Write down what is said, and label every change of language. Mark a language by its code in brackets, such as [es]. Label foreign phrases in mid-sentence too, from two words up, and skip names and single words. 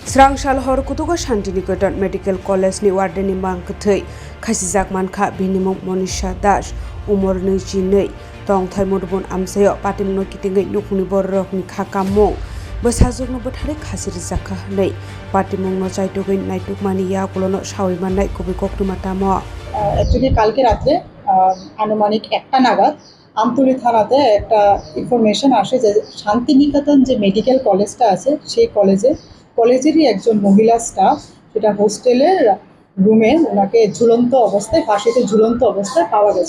[trp] Srangsal hor kutuga Shantiniketan Medical College ni wardeni mangkthei khasijak mankha binimung Monisha Das umor 22 tongthai modbon amsayo patimno kitingai nukuni borrokni khakamung bosajokno bothare khasir jakha nei patimungno chaitogai naitukmani yakulono sawimanai kobi koktumatamo [bn] অ্যাকচুয়ালি কালকে রাতে আনুমানিক 1টা নাগাদ আমতলী থানাতে একটা ইনফরমেশন আসে যে শান্তিনিকেতন যে মেডিকেল কলেজটা আছে সেই কলেজেরই একজন মহিলা স্টাফ সেটা হোস্টেলের রুমে ওনাকে ঝুলন্ত অবস্থায় ফাঁসিতে ঝুলন্ত অবস্থায় পাওয়া গেছে।